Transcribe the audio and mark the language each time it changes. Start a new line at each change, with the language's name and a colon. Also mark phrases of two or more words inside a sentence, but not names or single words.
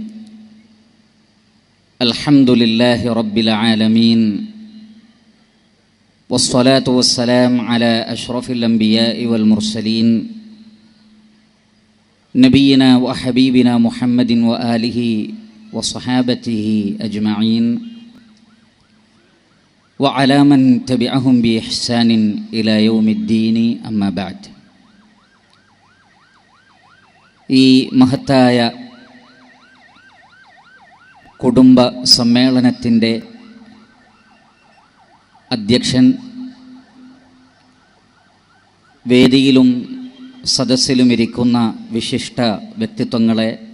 Arabic: الحمد لله رب العالمين، والصلاة والسلام على أشرف الأنبياء والمرسلين نبينا وحبيبنا محمد وآله وصحابته أجمعين وعلى من تبعهم بإحسان إلى يوم الدين. أما بعد.
Malayalam: ഈ മഹത്തായ കുടുംബ സമ്മേളനത്തിൻ്റെ അധ്യക്ഷൻ, വേദിയിലും സദസ്സിലും ഇരിക്കുന്ന വിശിഷ്ട വ്യക്തിത്വങ്ങളെ,